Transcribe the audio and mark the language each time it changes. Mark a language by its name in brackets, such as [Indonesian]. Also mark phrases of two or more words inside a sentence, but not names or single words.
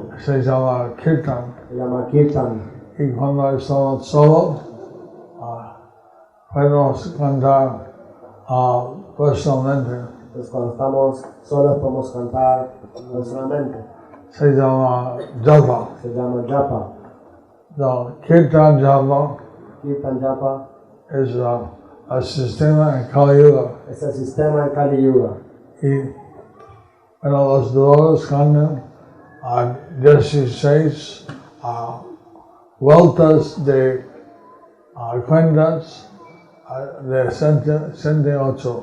[Spanish] Se llama Kirtan. Se llama Kirtan. Y cuando estamos solos, podemos cantar personalmente. Entonces cuando estamos solos podemos cantar personalmente. Se llama japa. Se llama japa. So, Kirtan japa Kirtan japa es el sistema en Kali Yuga. es el sistema de Kali Yuga. Y bueno, los devotos cantan 16 vueltas de cuentas de 108.